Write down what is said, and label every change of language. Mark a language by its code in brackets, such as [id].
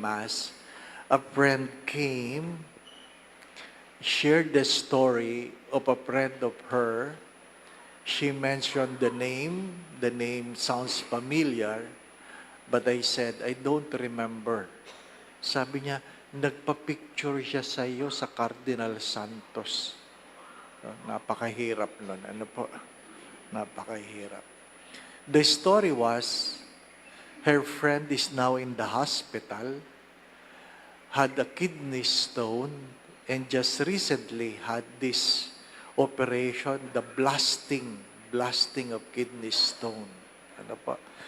[en] Mass, a friend came, shared the story of a friend of her. She mentioned the name. The name sounds familiar, but I said, I don't remember. [tl] Sabi niya, nagpa-picture siya sa iyo sa Cardinal Santos. Napakahirap nun. Ano po? Napakahirap. [en] The story was, her friend is now in the hospital, had a kidney stone, and just recently had this operation, the blasting of kidney stone. [tl] Ano po?